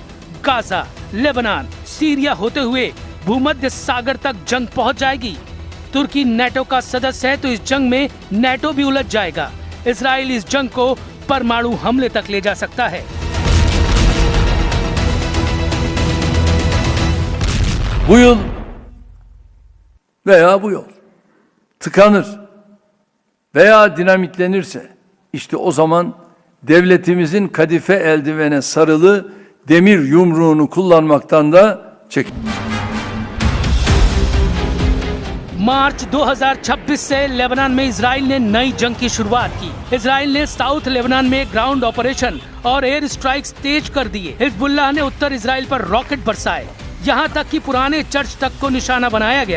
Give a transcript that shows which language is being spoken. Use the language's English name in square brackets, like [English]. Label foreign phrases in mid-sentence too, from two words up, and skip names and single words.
[Hindi] गाजा, लेबनान, सीरिया होते हुए भूमध्य सागर तक जंग पहुंच जाएगी। तुर्की नेटो का सदस्य है तो इस जंग में नेटो भी उलझ जाएगा। इजराइल इस जंग को परमाणु हमले तक ले जा सकता है। [Turkish] bu yıl veya bu yol tıkanır veya dinamitlenirse işte o zaman devletimizin kadife eldivene sarılı demir yumruğunu kullanmaktan da çekin. [Hindi] मार्च 2026 से लेबनान में इजराइल ने नई जंग की शुरुआत की। इजराइल ने [English] South Lebanon [Hindi] में [English] ground operation [Hindi] और [English] air strikes [Hindi] तेज कर दिए। हिजबुल्लाह ने उत्तर इजराइल पर रॉकेट बरसाए, यहाँ तक कि पुराने चर्च तक को निशाना बनाया गया।